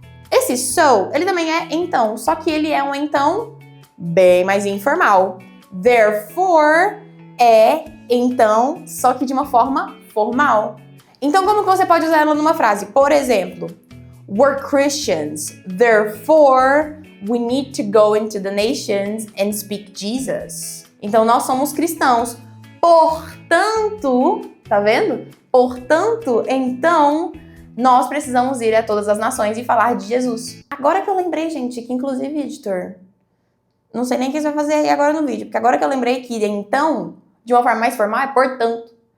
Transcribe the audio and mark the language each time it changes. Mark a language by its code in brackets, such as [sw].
[pt] Esse so, ele também é então, só que ele é um então bem mais informal. Therefore é então, só que de uma forma formal. Então, como que você pode usar ela numa frase? Por exemplo, [en] we're Christians, therefore we need to go into the nations and speak Jesus. [pt] Então, nós somos cristãos. Portanto, tá vendo? Portanto, então, nós precisamos ir a todas as nações e falar de Jesus. Agora que eu lembrei, gente, que inclusive, editor, não sei nem o que você vai fazer aí agora no vídeo, porque agora que eu lembrei que então, de uma forma mais formal, é portanto.